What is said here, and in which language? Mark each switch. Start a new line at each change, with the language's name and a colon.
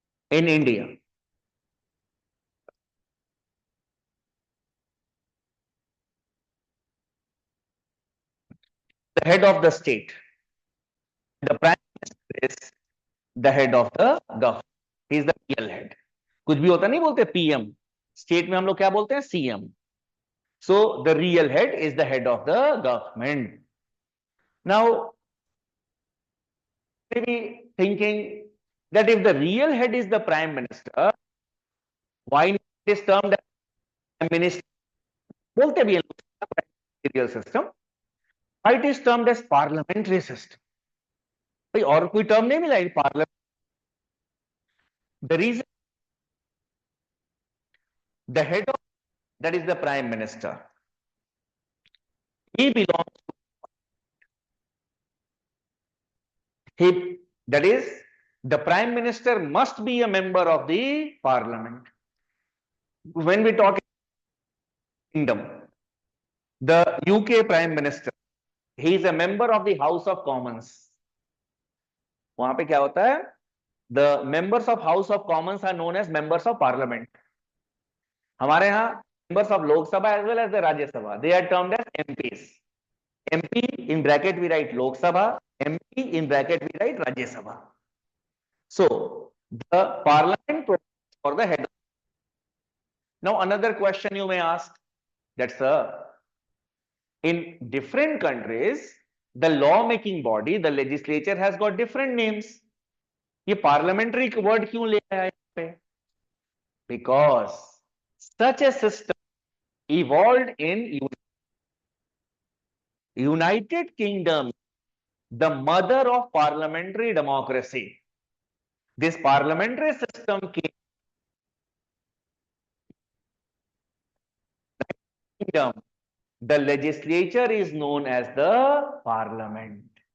English: In India, the head of the state, the prime minister is the head of the government. He is the real head.
Hindi: कुछ भी होता नहीं बोलते PM, state में हम लोग क्या बोलते हैं?
English: CM. So the real head is the head of the government. Now, maybe thinking that if the real head is the prime minister, why not it is termed as minister?
Hindi: बोलते भी हैं
English: ministerial system. Why it is termed as parliamentary system?
Hindi: भाई और कोई term नहीं मिला parliament.
English: The reason, the head of that is the prime minister. He belongs. He, that is, the prime minister must be a member of the parliament. When we talk kingdom, the UK prime minister, he is a member of the House of Commons.
Hindi: वहां पे क्या होता है?
English: The members of House of Commons are known as members of Parliament.
Hindi: हमारे यहाँ
English: members of Lok Sabha as well as the Rajya Sabha, they are termed as MPs. MP in bracket we write Lok Sabha, MP in bracket we write Rajya Sabha. So the Parliament provides for the head. Now another question you may ask, that sir, in different countries, the law making body, the legislature has got different names.
Hindi: ये parliamentary word क्यों ले आया यहाँ पे?
English: Because such a system evolved in United Kingdom, the mother of parliamentary democracy. This parliamentary system came in Kingdom. The legislature is known as the parliament.